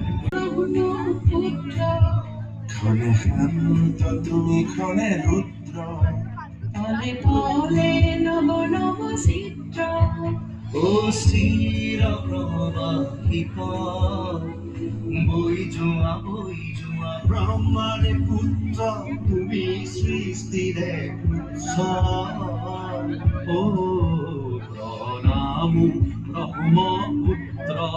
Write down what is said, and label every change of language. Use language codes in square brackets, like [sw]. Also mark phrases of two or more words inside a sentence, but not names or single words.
[bn] ক্ষণে শান্ত তুমি ক্ষণে রুদ্র তলে তলে নব নব চিত্র [as] ও চিৰ প্ৰবাহিত বৈ যোৱা ব্ৰহ্মাৰে পুত্ৰ তুমি সৃষ্টিৰে উৎস ও প্ৰণামো ব্ৰহ্মপুত্ৰ